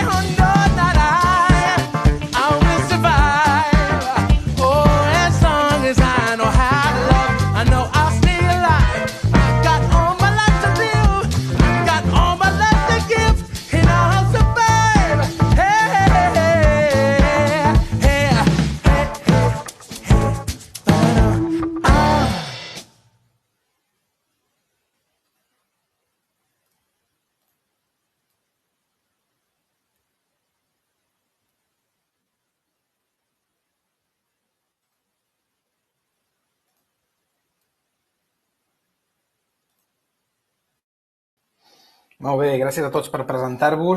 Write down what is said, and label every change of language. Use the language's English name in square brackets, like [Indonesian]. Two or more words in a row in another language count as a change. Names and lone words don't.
[English] Oh no, not I will survive. Oh, as long as I know how to love, I know I'll stay alive. I've got all my life to live, I've got all my life to give, and I'll survive. Hey, hey, hey, hey, hey, hey, hey. [Catalan] Molt bé, gràcies a tots per presentar-vos.